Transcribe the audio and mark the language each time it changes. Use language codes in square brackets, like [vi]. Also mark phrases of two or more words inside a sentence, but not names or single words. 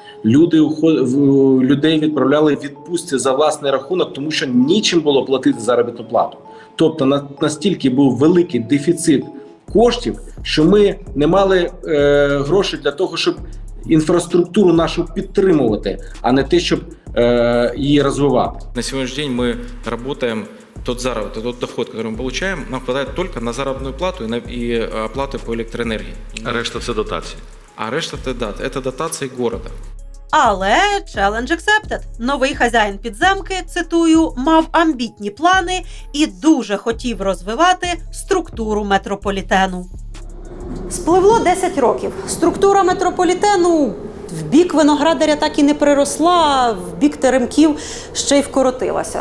[uk] Людей відправляли в відпустці за власний рахунок, тому що нічим було платити заробітну плату. Тобто настільки був великий дефіцит коштів, що ми не мали грошей для того, щоб інфраструктуру нашу підтримувати, а не те, щоб її розвивати. [ru] На сегодняшний день мы работаем, тот заработок, тот доход, который мы получаем, нам хватает только на заработную плату и оплаты по электроэнергии. [uk] А решта це дотації. [ru] А решта это дотации города. [en] Але challenge accepted. [uk] Новий хазяїн підземки, цитую, мав амбітні плани і дуже хотів розвивати структуру метрополітену. Спливло 10 років. Структура метрополітену в бік Виноградаря так і не приросла, а в бік Теремків ще й вкоротилася.